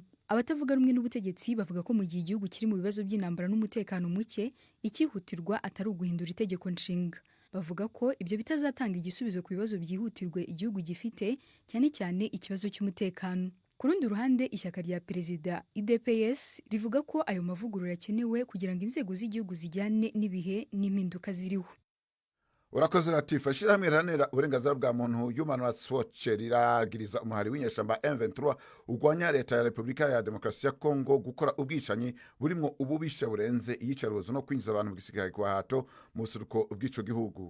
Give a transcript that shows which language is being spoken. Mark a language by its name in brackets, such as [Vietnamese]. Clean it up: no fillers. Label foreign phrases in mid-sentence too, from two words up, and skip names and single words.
[Kinyarwanda] Abatavuga rumwe n'ubutegetsi bavuga ko mu gihe igihugu kiri mu bibazo by'intambara n'umutekano muke, ikihutirwa atari uguhindura itegeko nshinga. Bavuga ko ibyo bitazatanga igisubizo ku bibazo byihutirwe igihugu gifite, cyane cyane ikibazo cy'umutekano. Ku rundi ruhande, ishyaka rya Perezida UDPS rivuga ko ayo mavugurura akenewe kugira ngo inzego z'igihugu zijyane n'ibihe n'impinduka ziriho. Urakoze Latifa. [Rundi] Ishirahamwe riharanira uburenganzira bwa muntu Human Rights Watch riragiriza umuhari w'inyeshamba M23 urwanya leta ya Repubulika ya Demokarasi ya Kongo gukora ubwicanyi burimo ububisha burenze iyicarubozo no kwinjiza abantu mu gisirikare kwa hato mu buseruko bw'ico gihugu.